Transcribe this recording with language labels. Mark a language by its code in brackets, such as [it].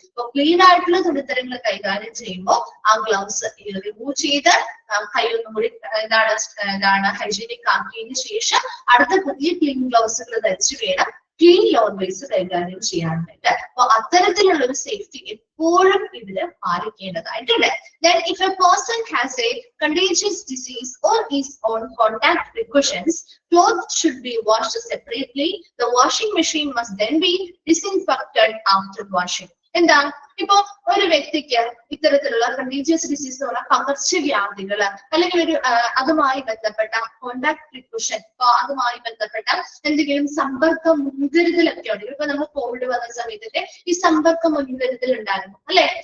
[ml] ഇപ്പൊ ക്ലീൻ ആയിട്ടുള്ള തുണിത്തരങ്ങൾ കൈകാര്യം ചെയ്യുമ്പോൾ ആ ഗ്ലൗസ് റിമൂവ് ചെയ്ത് കൈയൊന്നും കൂടി എന്താണ് ഹൈജീനിക് ആക്കിയതിനു ശേഷം അടുത്ത പുതിയ ക്ലീൻ ഗ്ലൗസുകൾ ധരിച്ചു വേണം ക്ലീൻ ലോണ്ടറീസ് കൈകാര്യം ചെയ്യാനായിട്ട്. അപ്പൊ അത്തരത്തിലുള്ള ഒരു സേഫ്റ്റി എപ്പോഴും ഇതില് പാലിക്കേണ്ടതായിട്ടുണ്ട്. [en] Then if a person has a contagious disease or is on contact precautions, clothes should be washed separately. The washing machine must then be disinfected after washing. [ml] എന്താ? ഇപ്പൊ ഒരു വ്യക്തിക്ക് ഇത്തരത്തിലുള്ള കണ്ടീജിയസ് ഡിസീസ് എന്ന് പറഞ്ഞാൽ പകർച്ചവ്യാധികള് അല്ലെങ്കിൽ ഒരു അതുമായി ബന്ധപ്പെട്ട കോണ്ടാക്ട് പ്രിക്കോഷൻ, അതുമായി ബന്ധപ്പെട്ട എന്തെങ്കിലും സമ്പർക്ക മുൻകരുതലൊക്കെ ഉണ്ട്. ഇപ്പൊ നമ്മൾ കോവിഡ് വന്ന സമയത്തിന്റെ ഈ സമ്പർക്ക മുൻകരുതൽ ഉണ്ടായിരുന്നു അല്ലെ.